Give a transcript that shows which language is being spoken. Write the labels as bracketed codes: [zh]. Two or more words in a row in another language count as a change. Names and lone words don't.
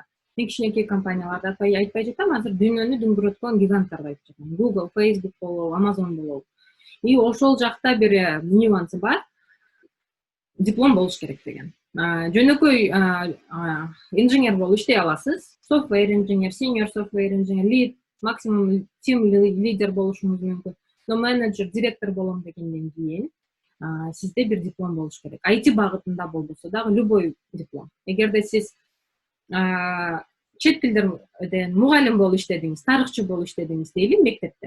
[ky] Мен кичинекей компанияларды айтпай жатам, азыр дүйнөнү дүңгүрөткөн гиганттарды айтып жатам. Google, Facebook болобу, Amazon болобу. И ошол жакта бир нюансы бар. Диплом болуш керек деген. Жөнөкөй инженер болуп иштей аласыз. [en] Software engineer, senior software engineer, lead, максимум team [ky] лидер болушуңуз мүмкүн. Но менеджер, директор болом дегенден кийин сизде бир диплом болуш керек. IT багытында болбосо дагы любой диплом. Эгерде сиз чет тилдерден мугалим болуп иштедиңиз, тарыхчы болуп иштедиңиз дейли мектепте.